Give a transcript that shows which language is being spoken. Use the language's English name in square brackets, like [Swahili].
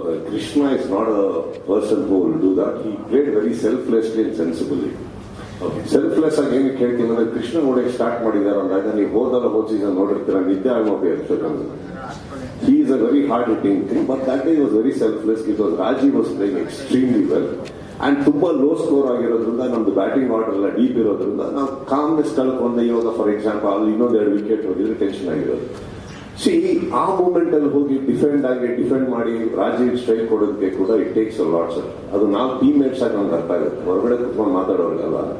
[English] Krishna is not a person who will do that. He played very selflessly and sensibly. [Kannada] Selfless ಆಗಿ ಏನು ಕೇಳ್ತೀನಿ ಅಂದ್ರೆ, ಕೃಷ್ಣ ನೋಡಕ್ಕೆ start ಮಾಡಿದ್ದಾರೆ ಅಂದಾಗ ನೀವು ಹೋದ ಸೀಸನ್ ನೋಡಿರ್ತೀರ, ನಿದ್ದೆ ಆಗೋಕೆ ಇರ್ತಕ್ಕಂಥ. [English] He is a very hard hitting thing, but that day was very selfless because Raji was playing extremely well. [Kannada] And ತುಂಬಾ ಲೋ ಸ್ಕೋರ್ ಆಗಿರೋದ್ರಿಂದ ನಮ್ದು ಬ್ಯಾಟಿಂಗ್ ಆರ್ಡರ್ ಎಲ್ಲ ಡೀಪ್ ಇರೋದ್ರಿಂದ ನಾವು ಕಾಮ್ನೆಸ್ ಕಳ್ಕೊಂಡೆ. ಇವಾಗ [English] for example [Kannada] ಅಲ್ಲಿ ಇನ್ನೊಂದು 2 ವಿಕೆಟ್ ಹೋಗಿದ್ರೆ ಟೆನ್ಷನ್ ಆಗಿರೋದು. ಆ ಮೂಮೆಂಟ್ ಅಲ್ಲಿ ಹೋಗಿ ಡಿಫೆಂಡ್ ಮಾಡಿ ರಾಜೀವ್ ಸ್ಟ್ರೈಕ್ ಕೊಡೋದಕ್ಕೆ ಕೂಡ [English] it takes a lot [Kannada] sir. ಅದು ನಾವು ಟೀಮ್ ಮೇಟ್ಸ್ ಆಗಿ ನಮ್ಗೆ ಅರ್ಥ ಆಗುತ್ತೆ, ಹೊರಗಡೆ ಕುತ್ಕೊಂಡು ಮಾತಾಡೋರಿಗಲ್ಲ.